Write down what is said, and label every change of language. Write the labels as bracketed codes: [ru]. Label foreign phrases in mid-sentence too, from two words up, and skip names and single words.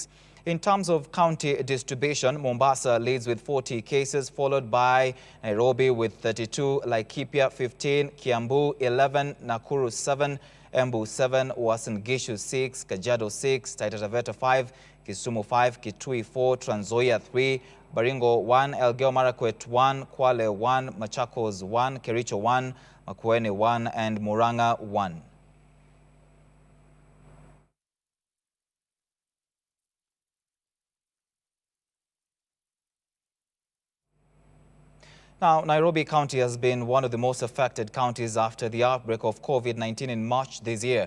[en] In terms of county distribution, Mombasa leads with 40 cases, followed by Nairobi with 32, Laikipia 15, Kiambu 11, Nakuru 7, Embu 7, Uasin Gishu 6, Kajiado 6, Taita Taveta 5, Kisumu 5, Kitui 4, Trans Nzoia 3, Baringo 1, Elgeyo Marakwet 1, Kwale 1, Machakos 1, Kericho 1, Makueni 1, and Murang'a 1. Now, Nairobi County has been one of the most affected counties after the outbreak of COVID-19 in March this year.